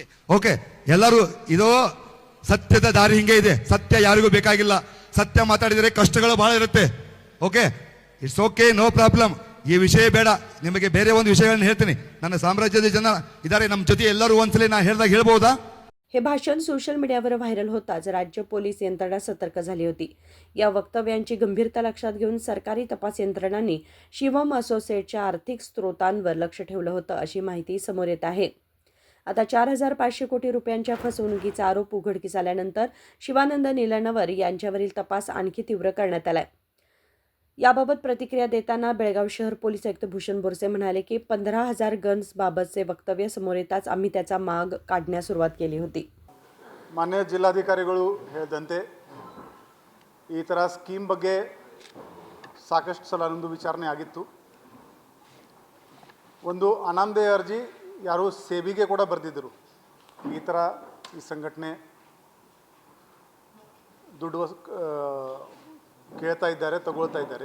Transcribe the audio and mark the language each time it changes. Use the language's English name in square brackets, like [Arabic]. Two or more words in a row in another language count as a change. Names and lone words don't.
[Kannada] ಓಕೆ, ಎಲ್ಲರೂ ಇದು ಸತ್ಯದ ದಾರಿ ಹಿಂಗೆ ಇದೆ. ಸತ್ಯ ಯಾರಿಗೂ ಬೇಕಾಗಿಲ್ಲ. ಸತ್ಯ ಮಾತಾಡಿದರೆ ಕಷ್ಟಗಳು ಬಹಳ ಇರುತ್ತೆ. [English] OK, it's OK, no problem. [Kannada] ಈ ವಿಷಯ ಬೇಡ, ನಿಮಗೆ ಬೇರೆ ಒಂದು ವಿಷಯಗಳನ್ನ ಹೇಳ್ತೀನಿ. ನನ್ನ ಸಾಮ್ರಾಜ್ಯದ ಜನ ಇದ್ದಾರೆ ನಮ್ಮ ಜೊತೆ, ಎಲ್ಲರೂ ಒಂದ್ಸಲಿ ನಾ ಹೇಳ್ದಾಗ ಹೇಳ್ಬೋದಾ? [Marathi] हे भाषण सोशल मीडियावर व्हायरल होताच राज्य पोलीस यंत्रणा सतर्क झाली होती. या वक्तव्यांची गंभीरता लक्षात घेऊन सरकारी तपास यंत्रणांनी शिवम असोसिएटच्या आर्थिक स्रोतांवर लक्ष ठेवलं होतं अशी माहिती समोर येत आहे. आता 4,500 कोटी रुपयांच्या फसवणुकीचा आरोप उघडकीस आल्यानंतर शिवानंद निलनवर यांच्यावरील तपास आणखी तीव्र करण्यात आलाय. याबाबत प्रतिक्रिया देताना बेळगाव शहर पोलीस आयुक्त भूषण बोरसे म्हणाले की 15,000 गन्स बाबतचे वक्तव्य समोर येताच आम्ही त्याचा माग काढण्यास सुरुवात केली होती. [Kannada] ಮಾನ್ಯ ಜಿಲ್ಲಾಧಿಕಾರಿಗಳು ಹೇಳಿದಂತೆ ಈ ಥರ ಸ್ಕೀಮ್ ಬಗ್ಗೆ ಸಾಕಷ್ಟು ಸಲ ನಮ್ಮದು ವಿಚಾರಣೆ ಆಗಿತ್ತು. ಒಂದು ಅನಾಮಧೇಯ ಅರ್ಜಿ ಯಾರು ಸೇಬಿಗೆ ಕೂಡ ಬರೆದಿದ್ದರು. ಈ ಥರ ಈ ಸಂಘಟನೆ ದುಡ್ಡು ಕೇಳ್ತಾ ಇದ್ದಾರೆ, ತಗೊಳ್ತಾ ಇದ್ದಾರೆ.